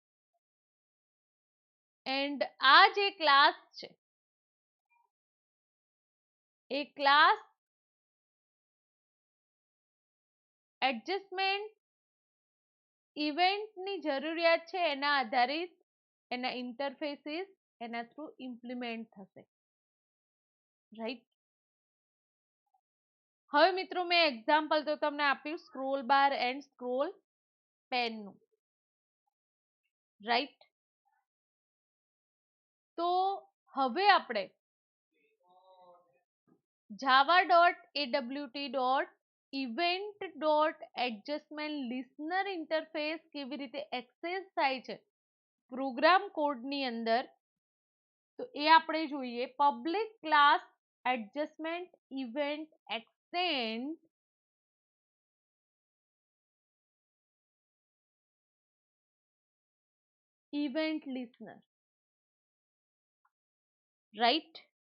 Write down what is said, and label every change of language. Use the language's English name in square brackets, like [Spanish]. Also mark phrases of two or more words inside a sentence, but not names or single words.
[Gujarati] એન્ડ આ જે ક્લાસ છે એ ક્લાસ એડજસ્ટમેન્ટ ઇવેન્ટની જરૂરિયાત છે એના આધારિત એના ઇન્ટરફેસીસ એના થ્રુ ઇમ્પ્લિમેન્ટ થશે, રાઈટ. હવે મિત્રો મેં એક્ઝામ્પલ તો તમને આપ્યું [English] scroll bar and scroll [Gujarati] પેનનું, રાઈટ. તો હવે આપણે [English] java.awt.event.adjustment listener interface [Gujarati] કેવી રીતે એક્સેસ થાય છે પ્રોગ્રામ કોડની અંદર, તો એ આપણે જોઈએ. [English] public class adjustment event extend event listener, રાઈટ.